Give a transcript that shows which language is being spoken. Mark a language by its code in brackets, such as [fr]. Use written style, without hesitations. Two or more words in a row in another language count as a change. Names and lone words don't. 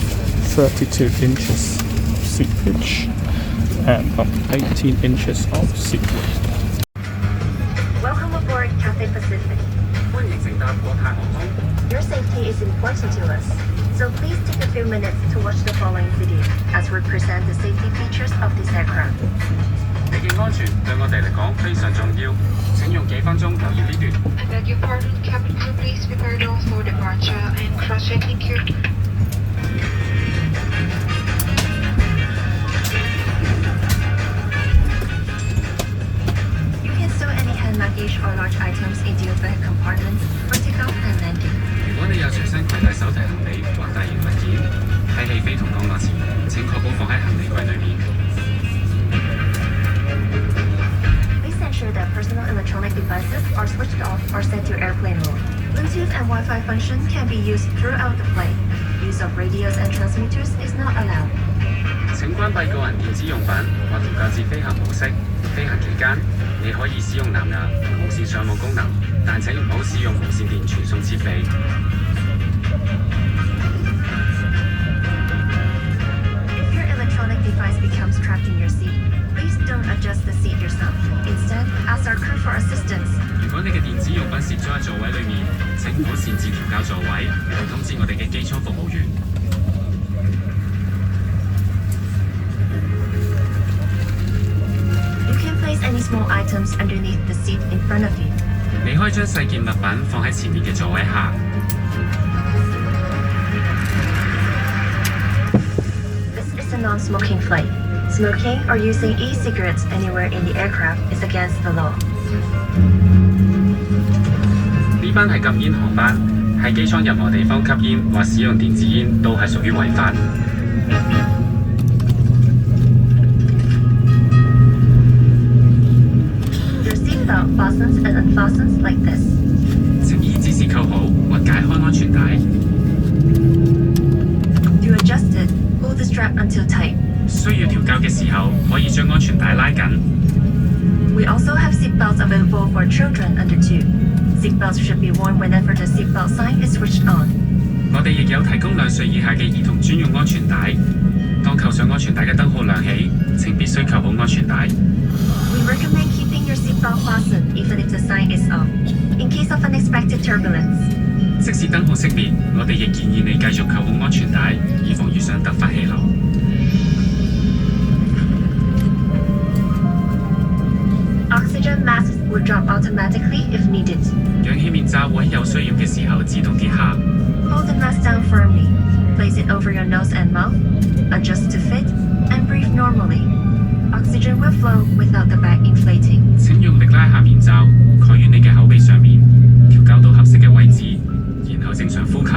[en] 32 inches seat pitch and 18 inches of seat width. Welcome aboard Cathay Pacific. Your safety is important to us, so please take a few minutes to watch the following video as we present the safety features of this aircraft. [yue] 地景安全對我哋嚟講非常重要，請用幾分鐘留意呢段。 [en] I beg your pardon, cabin crew, please prepare doors for departure and cross-check. Thank you. You can store any hand luggage or large items into your bag compartments for takeoff and landing. [yue] 如果你有隨身攜帶手提行李或大型物件，喺起飛同降落前，請確保放喺行李櫃裏面。 [en] Please ensure that personal electronic devices are switched off or set to airplane mode. Bluetooth and Wi-Fi function can be used throughout the flight. Use of radios and transmitters is not allowed. [yue] 請關閉個人電子用品或調校至飛行模式。飛行期間，你可以使用藍牙同無線上網功能，但請唔好使用無線電傳送設備。 [en] If your electronic device becomes trapped in your seat, please don't adjust the seat yourself. Instead, ask our crew for assistance. [yue] 如果你嘅電子用品攝咗喺座位裏面，請唔好擅自調校座位，通知我哋嘅機艙服務員。 [en] Place any small items underneath the seat in front of you. [yue] 你可以將細件物品放喺前面嘅座位下。 [en] This is a non-smoking flight. Smoking or using e-cigarettes anywhere in the aircraft is against the law. [yue] 呢班係禁煙航班，喺機艙任何地方吸煙或使用電子煙都係屬於違法。 [en] Seatbelt fastens and unfastens like this. [yue] 請依指示扣好或解開安全帶。 [en] To adjust it, pull the strap until tight. [yue] 需要調校嘅時候，可以將安全帶拉緊。 [en] We also have seatbelts available for children under 2. Seatbelts should be worn whenever the seatbelt sign is switched on. [yue] 我哋亦有提供2歲以下嘅兒童專用安全帶。當扣上安全帶嘅燈號亮起，請必須扣好安全帶。 [en] We recommend keeping your seatbelt fastened even if the sign is off, in case of unexpected turbulence. [yue] 即使燈號熄滅，我哋亦建議你繼續扣好安全帶，以防遇上突發氣流。 [en] Oxygen masks will drop automatically if needed. [yue] 氧氣面罩會喺有需要嘅時候自動跌下。 [en] Hold the mask down firmly. Place it over your nose and mouth. Adjust to fit and breathe normally. Oxygen will flow without the bag inflating. [yue] 請用力拉下面罩，蓋於你嘅口鼻上面，調校到合適嘅位置，然後正常呼吸。